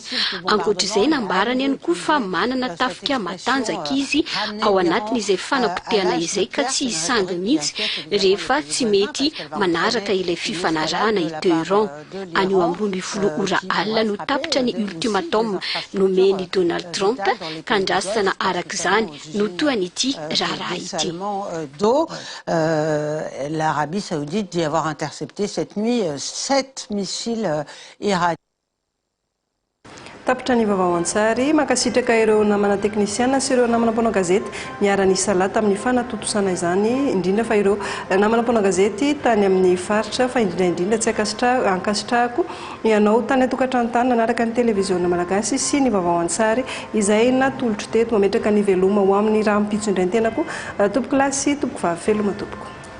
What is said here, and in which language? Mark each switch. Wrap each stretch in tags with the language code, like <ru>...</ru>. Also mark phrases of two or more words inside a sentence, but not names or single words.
<mg>Ankoatr'izay nambarany ihany koa fa manana tafika matanjaka izy ao anatin'izay fanapotehana izay ka tsy hisangy mihitsy rehefa tsy mety manaraka ilay fifanarahana i Teheran. Anio amin'ny 12 ora alina no tapitra ny ultimatum nomeny Donald Trump ka andrasana arak'izany no toan'ity raharaha ity.</mg> <fr>L'Arabie Saoudite dit avoir intercepté cette nuit 7 missiles iraniens.</fr> <mg>tapitra ny vaovao an-tsary makasitraka ireo namana teknisiana sy ireo namana mpanao gazety niara-ny salata amin'ny fanatotosana izany indrindra fa ireo namana mpanao gazety tany amin'ny faritra fa indrindra tsy ankasitrahako ianao tany atokantrano nanaraka ny televiziona malagasy sy ny vaovao an-tsary izay natolotro teto mametraka ny veloma ho amin'ny raha mipitso indray ny tenako tompoko lasy tompoko vavy feloma tompoko</mg>